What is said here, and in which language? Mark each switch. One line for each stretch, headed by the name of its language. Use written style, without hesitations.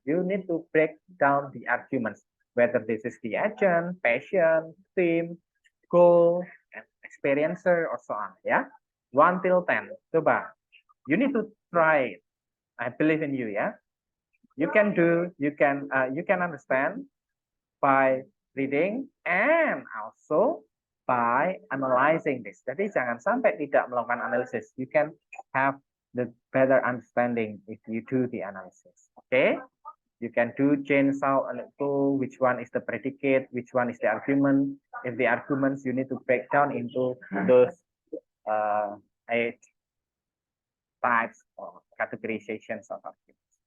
English: You need to break down the arguments, whether this is the agent, passion, theme, goal, and experiencer, or so on. Ya, 1 till 10. Coba, you need to try it. I believe in you, ya. You can do, you can understand by reading and also by analyzing this.
Indonesian: Jadi jangan sampai tidak melakukan analisis.
English: You can have the better understanding if you do the analysis. Okay? You can do chain sound and to which one is the predicate, which one is the argument. If the arguments, you need to break down into those 8 types of categorizations of arguments.